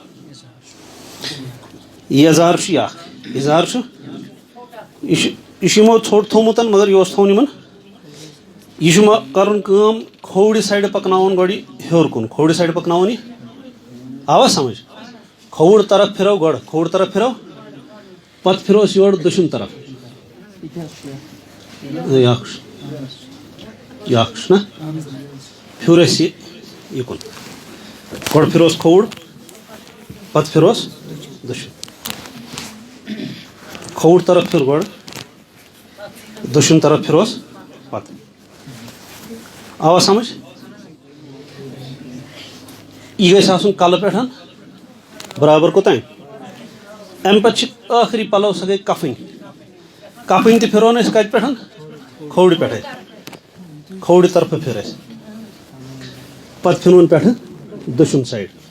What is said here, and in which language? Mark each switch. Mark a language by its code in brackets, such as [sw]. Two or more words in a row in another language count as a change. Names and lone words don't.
[ks] یزار چھُ یہِ اکھ اِزار چھُ یہ یمو ژھوٚٹ تھوٚومُت مگر یہ تھوٚوُن یمن یہ چھُ کرُن کٲم کھوورِ سایڈٕ پکناوُن گۄڈٕ ہیوٚر کُن کھوورِ سایڈٕ پکناوُن یہِ آوا سمجھ کھووُر طرف پھرو گۄڈٕ کھووُر طرف پھرو پتہٕ پھروس یور دٔچھُن طرف یہ نا پھر یہ کن گۄڈٕ پھروس کھووُر پتہٕ پھروس دٔچھُن کھووُر طرف پھر گۄڈٕ دٔچھُن طرف پھروس پتہٕ آوا سمجھ یہ گژھِ آسُن کلہٕ پٮ۪ٹھ برابر کوٚتام امہ پتہٕ ٲخری پلو سۄ گٔے کفٕنۍ کفٕنۍ تہِ پھرون أسۍ کتہِ پٮ۪ٹھ کھوورِ پٮ۪ٹھے کھوورِ طرفہٕ پھر اَسہِ پتہٕ پھِرون پٮ۪ٹھٕ دٔچھُن سایڈ